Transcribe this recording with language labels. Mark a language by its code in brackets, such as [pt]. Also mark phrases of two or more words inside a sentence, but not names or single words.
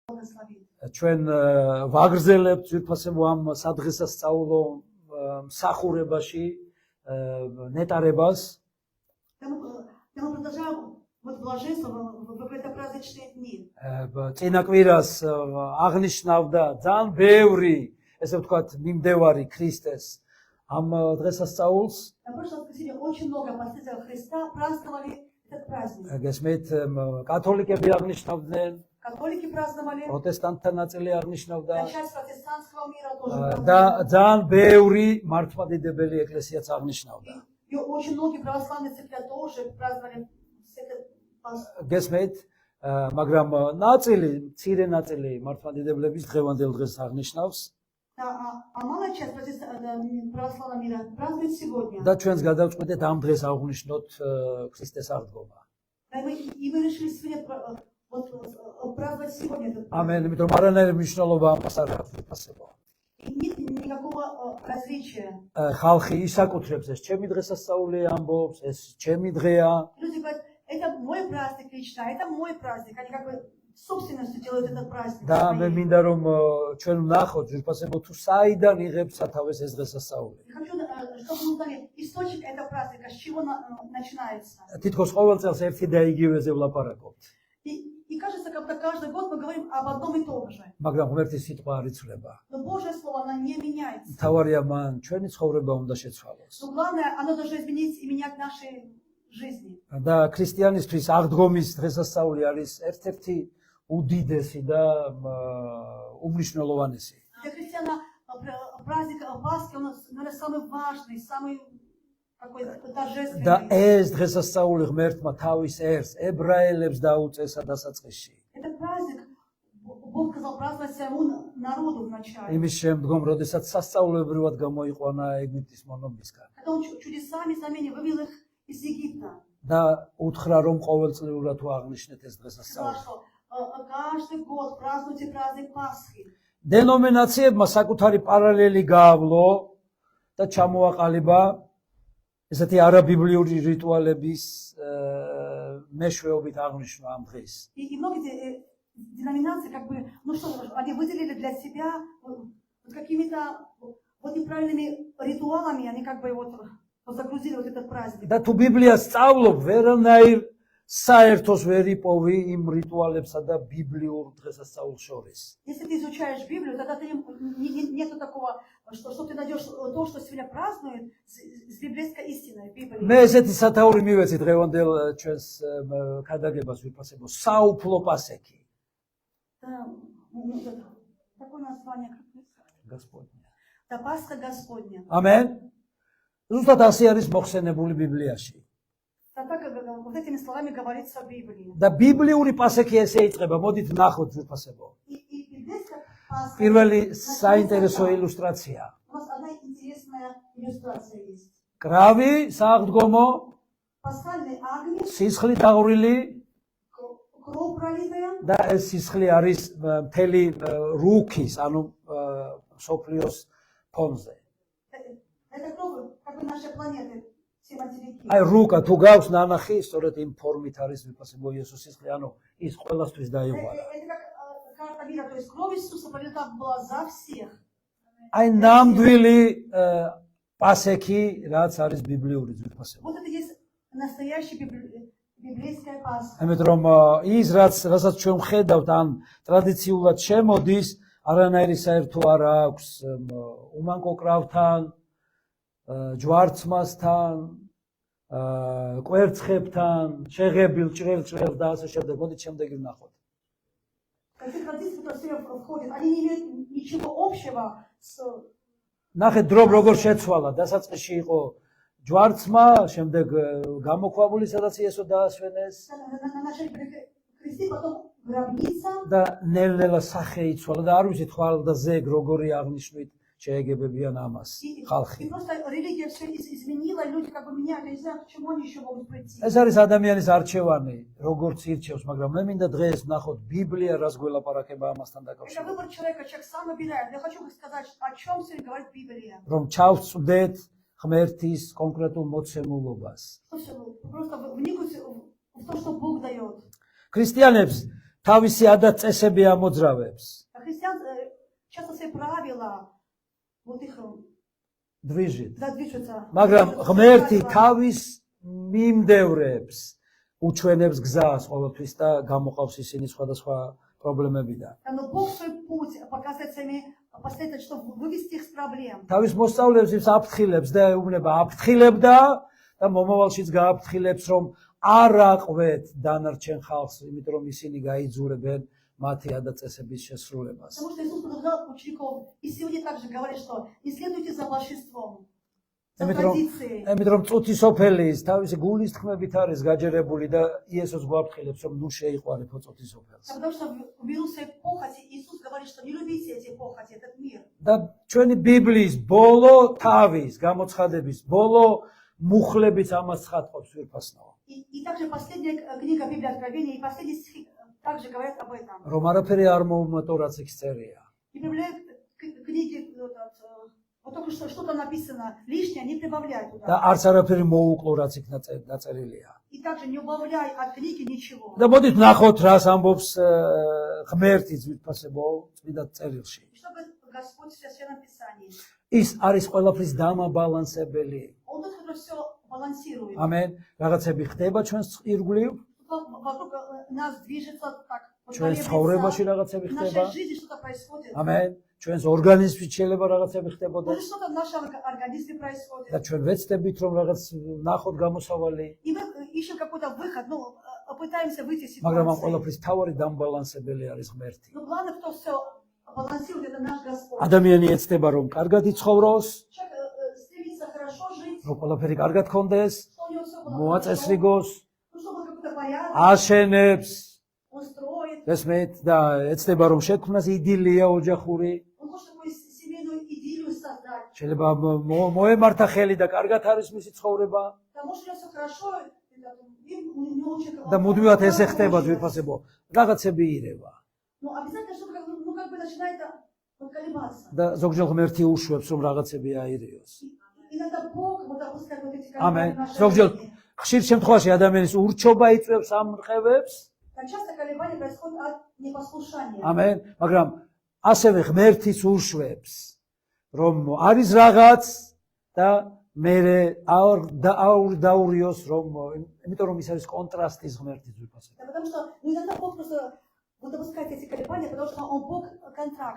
[ru] благословит. [ka] ჩვენ ვაგრძელებთ ძვირფასებო ამ სადღესასწაულო მსახურებაში ნეტარებას. [ru] Мы продолжаем вот блаженство в это праздничные дни. [ka] წინა კვირას აღნიშნავდა ძალიან ბევრი, ესე ვთქვათ, მიმდევარი ქრისტეს ამ დღესასწაულს. [ru] На прошлом воскресенье очень много последователей Христа праздновали этот праздник. [ka] გესმით, კათოლიკები აღნიშნავდნენ, [ru] Католики праздновали, [ka] პროტესტანტთა ნაწილი აღნიშნავდა [ru] часть протестантского мира тоже [ka] და [ru] праздновали. [ka] ძალიან ბევრი მართლმადიდებელი ეკლესიაც აღნიშნავდა. [ru] И очень многие православные церкви тоже праздновали этот праздник. [ka] გესმით, მაგრამ ნაწილი, მცირე ნაწილი მართლმადიდებლების დღევანდელ დღეს აღნიშნავს [ru] А малая часть православного мира празднует сегодня. [ka] და ჩვენს გადავწყვეტეთ ამ დღეს აღვნიშნოთ ქრისტეს აღდგომა. [ru] И мы решили сегодня праздновать сегодня этот праздник. [ka] ამენ, იმიტომ რომ არანაირი მნიშვნელობა ამას არ აქვს ვიფასებო. [ru] Нет никакого различия. [ka] ხალხი ისაკუთრებს ეს ჩემი დღესასწაული ამბობს, ეს ჩემი დღეა. [ru] Люди говорят, это мой праздник лично, это мой праздник. Они как бы собственностью делают этот праздник. [ka] და მე მინდა რომ ჩვენ ვნახოთ ვიფასებო თუ საიდან იღებს სათავეს ეს დღესასწაული. [ru] Я хочу, чтобы мы узнали источник этого праздника, с чего начинается. [ka] თითქოს ყოველ წელს ერთი და იგივეზე ვლაპარაკობთ. [ru] И кажется, как будто каждый год мы говорим об одном и том же. [ka] მაგრამ ღმერთის სიტყვა არ იცვლება. [ru] Но Божье Слово, оно не меняется. [ka] თავარია მან ჩვენი ცხოვრება უნდა შეცვალოს. [ru] Но главное, оно должно изменить и менять наши жизни. [ka] და ქრისტიანისთვის აღდგომის დღესასწაული არის ერთ-ერთი უდიდესი და უმნიშვნელოვანესი. [ru] Для христиан праздник Пасхи, он, наверное, самый важный, самый такой торжественный. [ka] და ეს დღესასწაული ღმერთმა თავის ერს ებრაელებს დაუწესა დასაწყისში. [ru] Этот праздник Бог сказал праздновать своему народу вначале. [ka] იმის შემდგომ, როდესაც სასწაულებრივად გამოიყვანა ეგვიპტის მონომისგან. [ru] Когда он чудесами, знамения вывел их из Египта. [ka] და უთხრა რომ ყოველწლიურად აღნიშნეთ ეს დღესასწაული. [ru] Сказал, что каждый год празднуйте праздник Пасхи. [ka] დენომინაციებმა საკუთარი პარალელი გაავლო და ჩამოაყალიბა ესეთი არაბიბლიური რიტუალების მეშვეობით აღნიშნა ამ დღეს. [ru] И многие деноминации, как бы, ну что, они выделили для себя какими-то вот неправильными ритуалами, они как бы вот загрузили вот этот праздник. [ka] და თუ ბიბლიას სწავლობ, ვერანაირ საერთოს ვერ იპოვი იმ რიტუალებსა და ბიბლიურ დღესასწაულს შორის. [ru] Если ты изучаешь Библию, тогда ты нету такого, что ты найдешь то, что сегодня празднует с библейской истиной, Библией. [ka] მე ესეთი სათაური მივეცი დღევანდელ ჩვენს ქადაგებას ვიფასებო, საუფლო პასექი. [ru] Такое название, как Господня. Да, Пасха Господня. [ka] ამენ. ზუსტად ასე არის მოხსენებული ბიბლიაში. [ru] Так вот этими словами говорится в Библии. [ka] და ბიბლიური პასექი ესე იწყება, მოდით ნახოთ ვიფასებო. [ru] И библейская Пасха. [ka] პირველი საინტერესო ილუსტრაცია. [ru] У нас одна интересная иллюстрация есть. [ka] კრავი, სააღდგომო, [ru] Пасхальный агнец, [ka] სისხლით აღვრილი [ru] кровь пролитая. [ka] და ეს სისხლი არის მთელი რუქის, ანუ სოფლიოს ფონზე. [ru] Это кровь, как бы нашей планеты, все материки. [ka] აი რუკა თუ გავს ნანახი, სწორედ იმ ფორმით არის ვიფასებო იესოს სისხლი, ანუ ის ყველასთვის დაიღვარა. [ru] Это как карта мира, то есть кровь Иисуса пролита была за всех. [ka] აი ნამდვილი პასექი, რაც არის ბიბლიური ვიფასებო. [ru] Вот это есть настоящая библейская Пасха. [ka] ამიტომ რომ ის რასაც ჩვენ ხედავთ ან ტრადიციულად შემოდის, არანაირი საერთო არ აქვს უმანკო კრავთან, ჯვარცმასთან, კვერცხებთან, შეღებილ ჭრელ და ასე შემდეგ. მოდით შემდეგი ვნახოთ. [ru] Эти традиции, которые все входят, они не имеют ничего общего с... [ka] ნახეთ დრო როგორ შეცვალა, დასაწყისში იყო ჯვარცმა, შემდეგ გამოქვაბული, სადაც იესო დაასვენეს [ru] На нашей кресте, потом гробница. [ka] და ნელ-ნელა სახე იცვალა და არ ვიცით ხვალ და ზეგ როგორი აღნიშნვით შეეგებებიან ამას ხალხი. [ru] И просто религия все изменила, люди как бы меняют, я не знаю, к чему они еще могут прийти. [ka] ეს არის ადამიანის არჩევანი, როგორც ირჩევს, მაგრამ მე მინდა დღეს ვნახოთ ბიბლია რას გველაპარაკება ამასთან [ru] Это [ka] დაკავშირებით. [ru] выбор человека, человек сам выбирает. Я хочу сказать, о чем сегодня говорит Библия. [ka] რომ ჩავწვდეთ ღმერთის კონკრეტულ მოცემულობას. [ru] Просто вникнуть в то, что Бог дает. [ka] ქრისტიანებს თავისი ადათ-წესები ამოძრავებს. [ru] А христиан часто свои правила, вот их Движит. движутся. [ka] მაგრამ ღმერთი თავის მიმდევრებს უჩვენებს გზას ყოველთვის და გამოყავს ისინი სხვადასხვა პრობლემებიდან. [ru] Но Бог свой путь показывает своими последователями, чтобы вывести их с проблем. [ka] თავის მოსწავლეებს ის აფრთხილებს და ეუბნება აფრთხილებდა და მომავალშიც გააფრთხილებს რომ არ აყვეთ დანარჩენ ხალხს, იმიტომ რომ ისინი გაიძურებენ მათი ადათ-წესების შესრულებას. [ru] Потому что Иисус предупреждал учеников, и сегодня также говорит, что не следуйте за волшебством, за традицией. [ka] იმიტომ რომ წუთის ოფელის თავისი გულის თქმებით არის გაჯერებული და იესოს გვაფრთხილებს რომ ნუ შეიყვარებო წუთის ოფელს. [ru] Потому что в ввиду своей похоти Иисус говорит, что не любите эти похоти, этот мир. [ka] და ჩვენი ბიბლიის ბოლო თავის გამოცხადების ბოლო მუხლებიც ამას ცხადყოფს ვირფასნაო. [ru] И также последняя книга Библии Откровения и последний стих также говорят об этом. [ka] რომ არაფერი არ მოუმატო რაც იქ წერია. [ru] И прибавляют книги, вот только что что-то написано лишнее, не прибавляй [ka] და [ru] туда. [ka] არც არაფერი მოუკლო რაც იქ დაწერილია. [ru] И также не убавляй от книги ничего. [ka] და მოდით ნახოთ რას амბობს ღმერთი ძვირფასებო წმინდა წერილში. [ru] Что Господь в Священном Писании? [ka] ის არის ყველაფრის დამაბალანსებელი. [ru] Он тот, который все балансирует. [ka] ამენ. რაღაცები ხდება ჩვენს ირგვლივ, [ru] Вокруг нас движется так. [ka] ჩვენს ცხოვრებაში რაღაცები [ru] В [ka] ხდება. [ru] нашей жизни что-то происходит. [ka] ამენ. ჩვენს ორგანიზმში შეიძლება რაღაცები ხდებოდეს [ru] Может, что-то в нашем организме происходит. [ka] და ჩვენ ვეცდებით რომ რაღაც ნახოთ გამოსავალი, [ru] И мы ищем какой-то выход, ну, пытаемся выйти из [ka] მაგრამ ამ [ru] ситуации. [ka] ყველაფრის თავარი დამბალანსებელი არის ღმერთი. [ru] Но главное, кто все балансирует, это наш Господь. [ka] ადამიანი ეცდება რომ კარგად იცხოვროს, [ru] Человек стремится хорошо жить, [ka] რომ ყველაფერი კარგად ქონდეს, [ru] что у него все было хорошо, [ka] მოაწესრიგოს, [ru] ну, чтобы какой-то порядок, [ka] აშენებს, [ru] он строит, [ka] ესმეთ და ეცდება რომ შექმნას იდილია ოჯახური, [ru] он хочет такую семейную идиллию создать. [ka] შეიძლება მოემართა ხელი და კარგად არის მისი ცხოვრება [ru] Потому что у него все хорошо, у него очень [ka] და მუდმივად ესე ხდება ძვირფასებო, რაღაცები ირევა. [ru] Ну, обязательно, чтобы ну, как бы начинает колебаться. [ka] და зогჯერ ღმერთი უშვებს რომ რაღაცები აირეოს. [ru] Иногда Бог вот допускает вот эти [ka] ამენ. [ru] колебания в нашей [ka] ზოგჯერ [ru] жизни. [ka] ხშირ შემთხვევაში ადამიანის ურჩობა იწვევს ამ რყევებს. [ru] Так часто колебания происходят от непослушания. [ka] ამენ. მაგრამ ასევე ღმერთის უშვებს რომ არის რაღაც და მე არ დაურიოს რომ იმიტომ რომ ის არის კონტრასტის ღმერთის ძვირფასება. [ru] Да, потому что иногда Бог просто вот допускает эти колебания, потому что он Бог контракт.